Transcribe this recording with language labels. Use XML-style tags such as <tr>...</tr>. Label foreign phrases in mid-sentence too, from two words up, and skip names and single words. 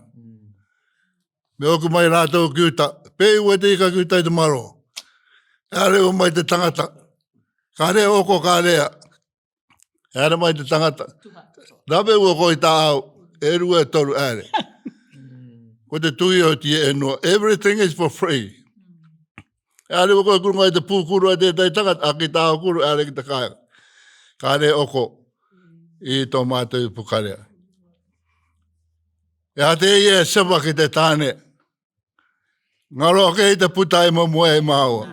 <rar>Me oku mai rātou kiuta, pei ua te ika kiuta I te maro. Are o mai te tangata. Ka rea oko ka rea. Are mai te tangata. Rawe ua koi tā au, e rua e toru are. ko te tui o ti e no.</rar> <en>Everything is for free.</en> <rar>E ale ko kurunga i te pūkuru a te taitanga, a ki tāo kuru, ale ki te kāia. Kāre oko i tō mātou i pukarea. E a te ie sewa ki te tāne. Ngaro ke i te puta i mamua i māua.</rar>